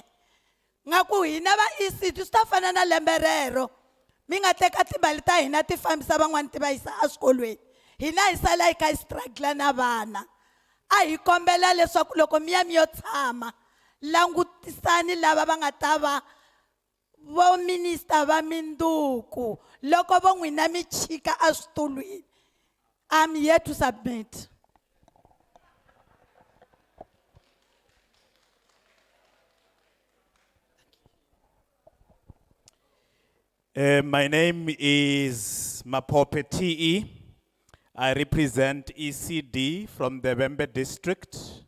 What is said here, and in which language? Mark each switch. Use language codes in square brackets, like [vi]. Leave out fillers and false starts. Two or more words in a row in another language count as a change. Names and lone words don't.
[ts] Nga ku hina va ECD swi ta fana na lembe rero mi nga teka timali ta hina ti fambisa van'wani ti va yisa eswikolweni hina hi sala hi kha hi struggle na vana. A hi kombela leswaku loko mi ya mi yo tshama langutisani lava va nga ta va vo minister va mindzuku loko vo n'wina mi chika eswitulwini. [en] I'm here to submit. My name is Makwarela. I represent ECD from the Vembe district.